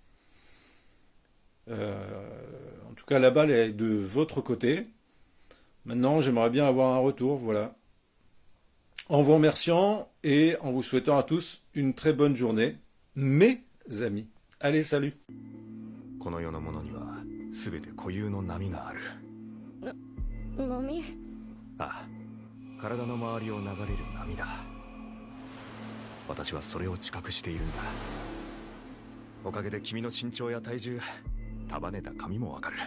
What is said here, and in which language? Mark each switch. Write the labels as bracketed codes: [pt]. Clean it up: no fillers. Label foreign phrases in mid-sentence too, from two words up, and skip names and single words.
[fr] En tout cas, la balle est de votre côté. Maintenant, j'aimerais bien avoir un retour, voilà. En vous remerciant et en vous souhaitant à tous une très bonne journée, mes amis. Allez, salut. [ja] この世のものには全て固有の波がある。波？ああ、体の周りを流れる波だ。私はそれを知覚しているんだ。おかげで君の身長や体重、束ねた髪もわかる。